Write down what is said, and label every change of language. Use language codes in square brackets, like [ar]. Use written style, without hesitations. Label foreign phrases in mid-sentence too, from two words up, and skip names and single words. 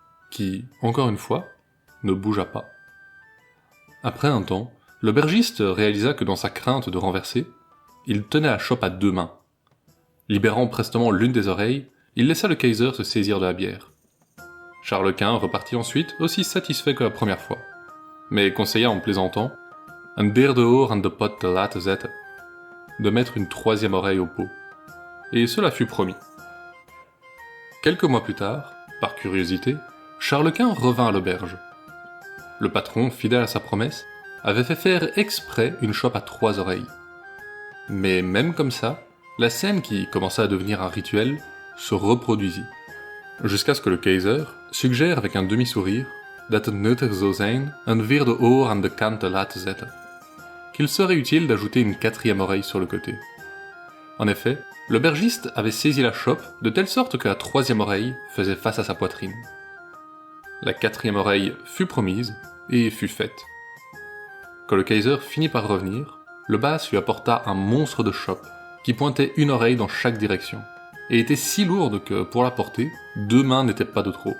[fr] qui, encore une fois, ne bougea pas. Après un temps, l'aubergiste réalisa que dans sa crainte de renverser, il tenait la chope à 2 mains. Libérant prestement l'une des oreilles, il laissa le Kaiser se saisir de la bière. Charles Quint repartit ensuite aussi satisfait que la première fois, mais conseilla en plaisantant « [nl] un bier de oor aan de pot te laten zetten [fr] » de mettre une 3e oreille au pot. Et cela fut promis. Quelques mois plus tard, par curiosité, Charles Quint revint à l'auberge. Le patron, fidèle à sa promesse, avait fait faire exprès une chope à 3 oreilles. Mais même comme ça, la scène qui commença à devenir un rituel se reproduisit. Jusqu'à ce que le Kaiser suggère avec un demi-sourire [nl] dat het nuttig zou zijn een 4e oor aan de kant te laten zetten, [fr] qu'il serait utile d'ajouter une 4e oreille sur le côté. En effet, l'aubergiste avait saisi la chope de telle sorte que la 3e oreille faisait face à sa poitrine. La 4e oreille fut promise et fut faite. Quand le Kaiser finit par revenir, le Baas lui apporta un monstre de chope qui pointait une oreille dans chaque direction, et était si lourde que, pour la porter, 2 mains n'étaient pas de trop.